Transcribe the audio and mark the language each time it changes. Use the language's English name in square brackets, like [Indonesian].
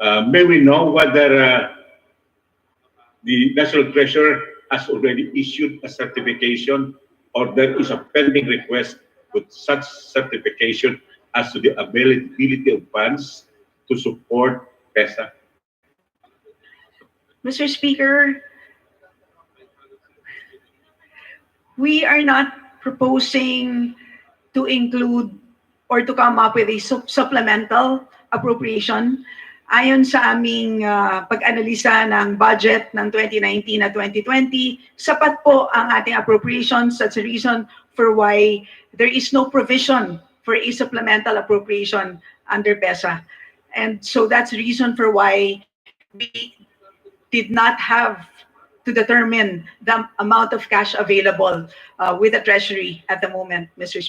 [English] May we know whether the National Treasurer has already issued a certification, or there is a pending request with such certification as to the availability of funds to support PESA? Mr. Speaker, we are not proposing to include or to come up with a supplemental appropriation. [Filipino] Ayon sa aming pag-analisa ng budget ng 2019 at 2020, sapat po ang ating appropriations. [English] That's the reason for why there is no provision for a supplemental appropriation under PESA. And so that's the reason for why we did not have to determine the amount of cash available with the Treasury at the moment, Mr.